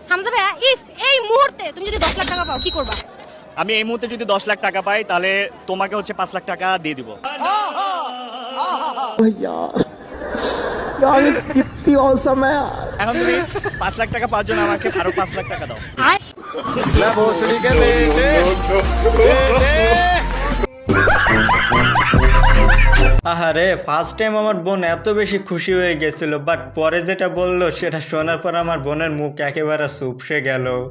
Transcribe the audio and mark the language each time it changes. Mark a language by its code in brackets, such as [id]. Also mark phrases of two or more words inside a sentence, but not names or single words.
[bn] হামজা ভাইয়া, ইফ এই মুহূর্তে তুমি যদি 10 লাখ টাকা পাও কি করবা? আমি এই মুহূর্তে যদি 10 লাখ টাকা পাই তাহলে তোমাকে হচ্ছে 5 লাখ টাকা দিয়ে দিব। [hi] कितनी औसम है यार। [bn] এখন তুমি 5 লাখ টাকা পাওয়ার জন্য আমাকে আরো 5 লাখ টাকা দাও। আহারে, [en] first time [bn] আমার বোন এত বেশি খুশি হয়ে গেছিল, বাট পরে যেটা বললো সেটা শোনার পর আমার বোনের মুখ একেবারে চুপসে গেল।